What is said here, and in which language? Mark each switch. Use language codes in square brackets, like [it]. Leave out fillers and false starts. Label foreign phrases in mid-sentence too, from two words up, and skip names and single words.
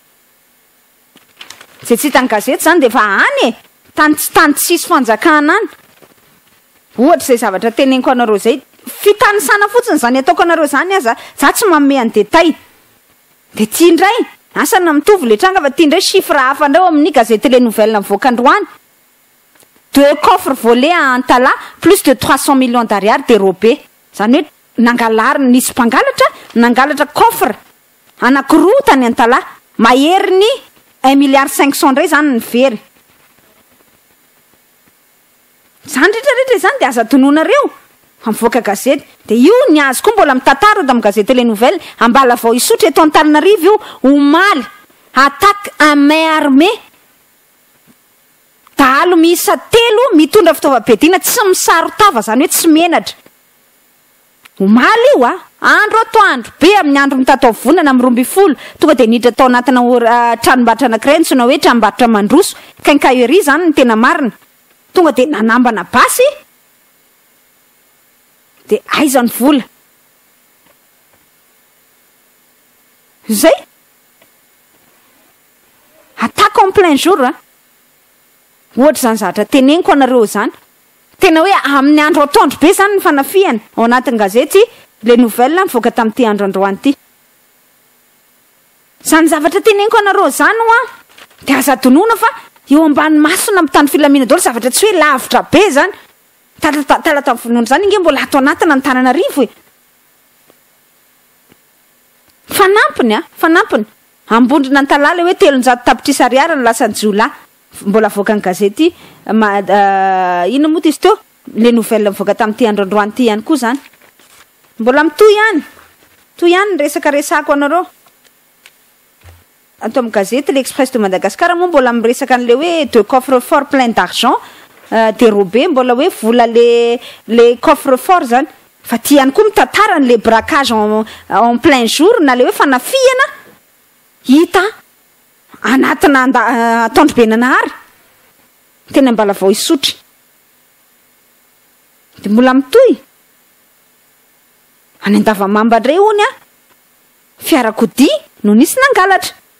[mg] Zay tsy hitan'ny gazety zany de fa any tany tsisy fanjakana any. Ohatra zay zavatra teneniko anareo zay. Fitanisana fotsiny zany ataoko anareo zany aza za tsy manome any détail. De ty indray asana mitovy le tranga fa ty indray chiffre hafa andreo amin'ny gazety les nouvelles nivoaka androany. [fr] 2 coffres volés à Antala plus de 300 millions d'ariary dérobés. [mg] Zany hoe nangalarina nisy mpangalatra nangalatra coffre anankiroa tany Antala maherin'ny 1 milliard 500 indray zany ny very. Zany rehetrarehetra zany de aza tononareo mivoaka gazety. De io ny azo koa mbola mitantara amin'ny gazety les nouvelles ambala vao isotra eto Antananarivo io omaly [fr] attaque à main armée. [mg] Dahalo miisa 3 mitondra fitaovam-piadiana tsy misarotava zany hoe tsy menatra. Omaly io andro atoandro be amin'ny andro mitatao vonana amin'ny 12 tonga de niditra tao anatina tranombarotra anankiray antsoina hoe tranombarotra mandroso quincaillerie zany ny tena marina. Tonga de nanambana basy de aizany vola. Zay [fr] attaque en plein jour [mg] ohatra zany zavatra teneniko anareo zany. Tena hoe amin'ny andro atoandro be zany ny fanafiana ao anatin'ny gazety les nouvelles mivoaka tamin'ity andro androany ity. Zany zavatra teneniko anareo zany de aza donona fa eo ambany masona amin'ny tany filamina daholo zavatra tsy hoe lavitra be zany. Talata vonona zany inge mbola ato anatina Antananarivo fanampiny ambondrina Antala le hoe 300 tapitrisa ariary ny lasany jiolahy. Mbola voaka ny gazety ino moa izy teo les nouvelles mivoaka tamin'ity andro androany ity ihany koa zany. Mbola mitoy ihany resaka resako anareo. Ato amin'ny gazety l'Express de Madagascar moa mbola miresaka an'le hoe [fr] 2 coffres forts pleins d'argent dérobés. [mg] Mbola hoe vola le [fr] coffre fort [mg] zany. Fa ty ihany koa mitantara le [fr] braquage en plein jour [mg] na le hoe fanafiana hita anatina atoandro be nanahary. Tena mbala vao isotra. De mbola mitoy any Andavamamba indray hony fiarakodia no nisy nangalatra.